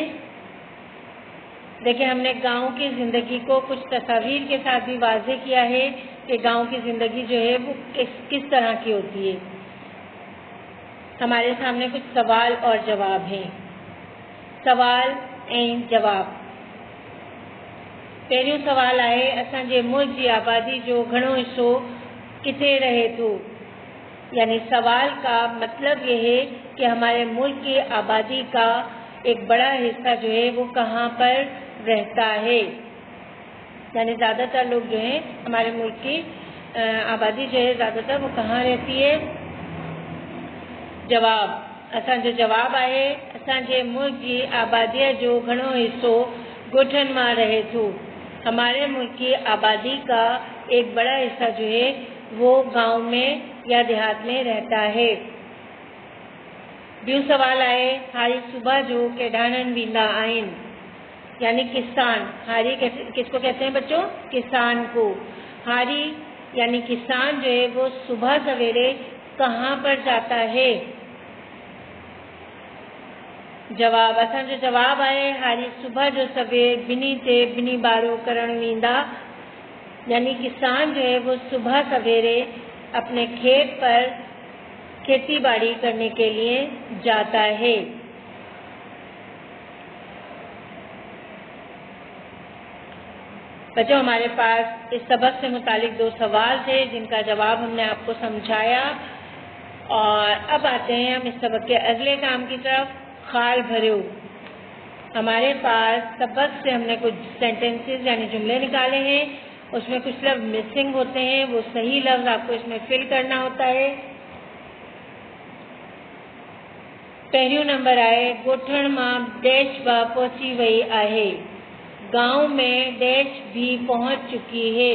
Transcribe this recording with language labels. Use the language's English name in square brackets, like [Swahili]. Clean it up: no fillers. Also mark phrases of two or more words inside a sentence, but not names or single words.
[Urdu] دیکھیے، ہم نے گاؤں کی زندگی کو کچھ تصویر کے ساتھ بھی واضح کیا ہے کہ گاؤں کی زندگی جو ہے وہ کس طرح کی ہوتی ہے. ہمارے سامنے کچھ سوال اور جواب ہیں. [Sindhi] सवाल ऐं जवाब। पहिरियों सवाल आहे, असांजे मुल्क की आबादी जो घणो हिस्सो किथे रहे थो। [Urdu] یعنی سوال کا مطلب یہ ہے کہ ہمارے ملک کی آبادی کا ایک بڑا حصہ جو ہے وہ کہاں پر رہتا ہے. یعنی زیادہ تر لوگ جو ہیں ہمارے ملک کی آبادی جو ہے زیادہ تر وہ کہاں رہتی ہے. [Sindhi] जवाब। असांजो जवाब आहे, असांजे मुल्क की आबादी जो घणो हिस्सो ॻोठनि मां रहे थो। [Urdu] ہمارے ملک کی آبادی کا ایک بڑا حصہ جو ہے وہ گاؤں میں یا دیہات میں رہتا ہے. [Sindhi] ॿियो सवाल आहे, हारी सुबह जो केडाणनि वेंदा आहिनि। [Urdu] یعنی کسان. ہاری کس کو کہتے ہیں بچوں? کسان کو. ہاری یعنی کسان جو ہے وہ صبح سویرے کہاں پر جاتا ہے. [Sindhi] जवाब। असांजो जवाब आहे, हारी सुबह जो सवेरे बिनी बारो करण वेंदा। [Urdu] یعنی کسان جو ہے وہ صبح سویرے اپنے کھیت پر کھیتی باڑی کرنے کے لیے جاتا ہے. بچوں، ہمارے پاس اس سبق سے متعلق 2 سوال تھے جن کا جواب ہم نے آپ کو سمجھایا. اور اب آتے ہیں ہم اس سبق کے اگلے کام کی طرف. خال بھرو۔ ہمارے پاس سبق سے ہم نے کچھ سینٹینسز یعنی جملے نکالے ہیں اس میں کچھ لفظ مسنگ ہوتے ہیں، وہ صحیح لفظ آپ کو اس میں فل کرنا ہوتا ہے۔ [Sindhi] پہلو نمبر آئے گوٹھن ماں ڈیش با پہنچی وئی آہے، [Urdu] گاؤں میں ڈیش بھی پہنچ چکی ہے۔